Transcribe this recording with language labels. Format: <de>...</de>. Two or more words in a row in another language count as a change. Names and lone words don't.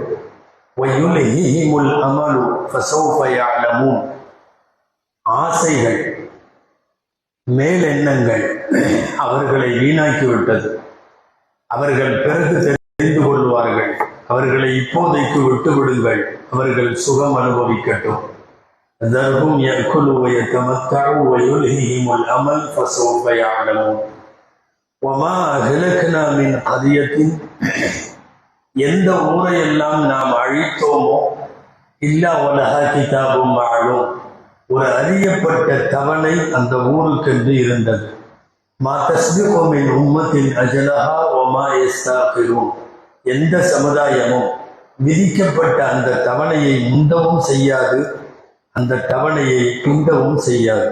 <ar>ويلههم الأمل فسوف يعلمون,</ar> <ta>ஆசைகள், மேலெண்ணங்கள் அவர்களை வீணாக்கிவிட்டது. அவர்கள் பிறகு தெரிந்து கொள்வார்கள். அவர்களை இப்போதைக்கு விட்டுவிடுங்கள், அவர்கள் சுகம் அனுபவிக்கட்டும்.</ta> <ar>ذرهم يأكلوا ويتمتعوا ويلههم الأمل فسوف يعلمون وما أهلكنا من قرية,</ar> <ta>எந்த ஊரையெல்லாம் நாம் அழித்தோமோ,</ta> <ar>إلا ولها كتاب معلوم,</ar> <ta>ஒரு அறியப்பட்ட தவணை அந்த ஊருக்கென்று இருந்தது.</ta> <ar>ما تسبق من أمة أجلها وما يستأخرون,</ar> <ta>எந்த சமுதாயமும் விதிக்கப்பட்ட அந்த தவணையை முந்தவும் செய்யாது, அந்த தவணையை பிந்தவும் செய்யாது.</ta>